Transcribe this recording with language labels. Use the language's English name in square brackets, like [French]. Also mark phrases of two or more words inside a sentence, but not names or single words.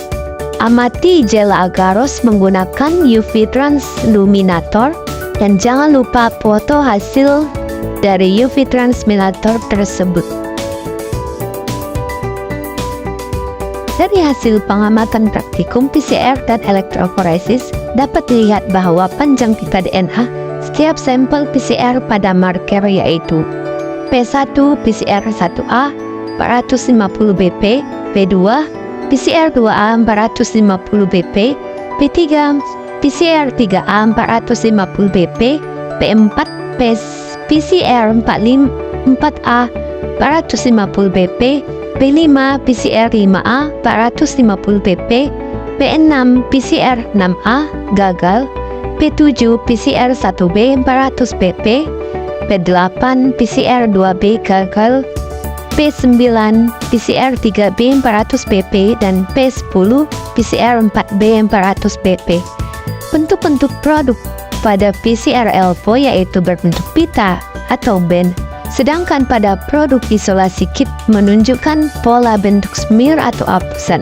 [Indonesian] Amati gel agaros menggunakan UV transluminator dan jangan lupa foto hasil dari UV transluminator tersebut. Dari hasil pengamatan praktikum PCR dan elektroforesis dapat dilihat bahwa panjang pita DNA setiap sampel PCR pada marker yaitu P1 PCR 1A 450 BP, P2 PCR 2A 450 BP, P3 PCR 3A 450 BP, P4 PCR 4A 450 BP, P5 PCR 5A 450 BP, P6 PCR 6A gagal, P7 PCR 1B 400 BP, P8 PCR 2B gagal, P9 PCR 3B 400 BP dan P10 PCR 4B 400 BP. Bentuk-bentuk produk pada PCR ELVO yaitu berbentuk pita atau band, sedangkan pada produk isolasi kit menunjukkan pola bentuk smear atau hapusan.